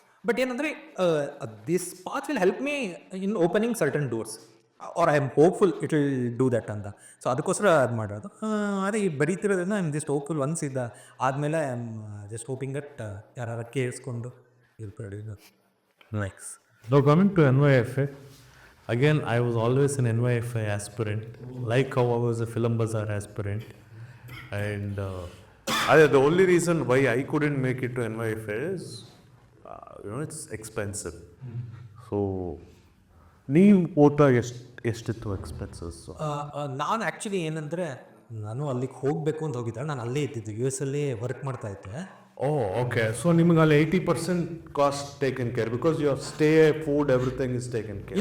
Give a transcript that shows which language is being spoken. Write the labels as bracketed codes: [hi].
[en] But ಏನಂದರೆ this path will help me in opening certain doors are I am hopeful it will do that ಅಂತ. [kn] So ಅದಕ್ಕೋಸ್ಕರ ಅದು ಮಾಡೋದು. ಅದೇ ಈ ಬರೀತಿರೋದ್ರಿಂದ [en] I am just hopeful. Once [kn] ಇದ್ದ ಆದಮೇಲೆ [en] I am just hoping that [kn] ಯಾರು ಕೇಳಿಸ್ಕೊಂಡು ಇದು [en] Next. Now coming to NYFA, again I was always an NYFA aspirant, like how I was a Film Bazar aspirant, and the only reason why I couldn't make it to NYFA is, it's expensive. [kn] So, ನೀವು ಓದ್ತಾ ಎಷ್ಟಿತ್ತು expenses? ನಾನು actually ಏನಂದರೆ ನಾನು ಅಲ್ಲಿಗೆ ಹೋಗಬೇಕು ಅಂತ ಹೋಗಿದ್ದೆ. ನಾನು ಅಲ್ಲೇ ಇದ್ದಿದ್ದು, US ಅಲ್ಲೇ ವರ್ಕ್ ಮಾಡ್ತಾ ಇದ್ದೆ. ಓಕೆ. [en] so [kn] ನಿಮಗೆ ಅಲ್ಲಿ [en] 80% cost taken care, because your stay, food, everything is taken care?